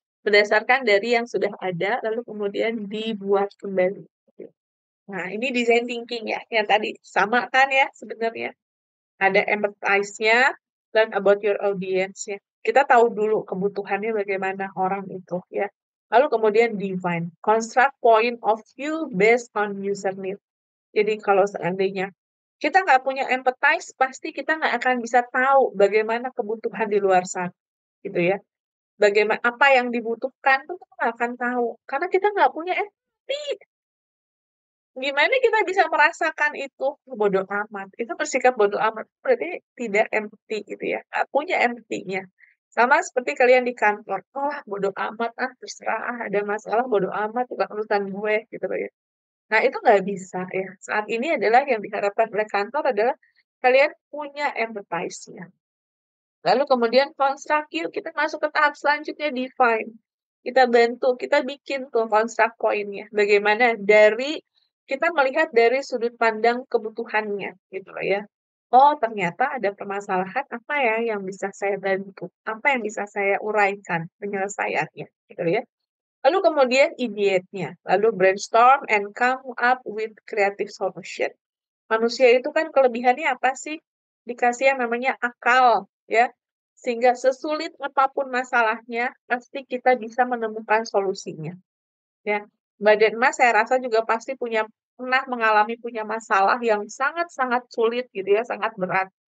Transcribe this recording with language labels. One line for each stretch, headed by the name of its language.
Indonesian: Berdasarkan dari yang sudah ada lalu kemudian dibuat kembali. Nah, ini design thinking ya, yang tadi sama kan ya sebenarnya. Ada empathize-nya dan
English: about your audience-
Indonesian: nya. Kita tahu dulu kebutuhannya bagaimana orang itu ya. Lalu kemudian
English: define, construct point of view based on user need.
Indonesian: Jadi kalau seandainya kita nggak punya empathize, pasti kita nggak akan bisa tahu bagaimana kebutuhan di luar sana, gitu ya. Bagaimana apa yang dibutuhkan itu kita nggak akan tahu, karena kita nggak punya empati. Gimana kita bisa merasakan itu? Bodoh amat. Itu bersikap bodoh amat. Berarti tidak empati gitu ya. Nggak punya empatinya. Sama seperti kalian di kantor. Oh, bodoh amat. Terserah. Ada masalah, bodoh amat. Bukan urusan gue. Gitu loh ya. Nah, itu nggak bisa ya. Saat ini adalah yang diharapkan oleh kantor adalah kalian punya empathize-nya. Lalu kemudian construct, yuk kita masuk ke tahap selanjutnya, define. Kita bantu, kita bikin tuh construct point-nya. Bagaimana kita melihat dari sudut pandang kebutuhannya, gitu loh ya. Oh, ternyata ada permasalahan apa ya yang bisa saya bantu? Apa yang bisa saya uraikan penyelesaiannya, gitu ya. Lalu kemudian ideate-nya, lalu
English: brainstorm and come up with creative solution.
Indonesian: Manusia itu kan kelebihannya apa sih? Dikasih yang namanya akal, ya. Sehingga sesulit apapun masalahnya, pasti kita bisa menemukan solusinya. Ya. Mbak Denmas saya rasa juga pasti punya pernah mengalami punya masalah yang sangat-sangat sulit gitu ya, sangat berat.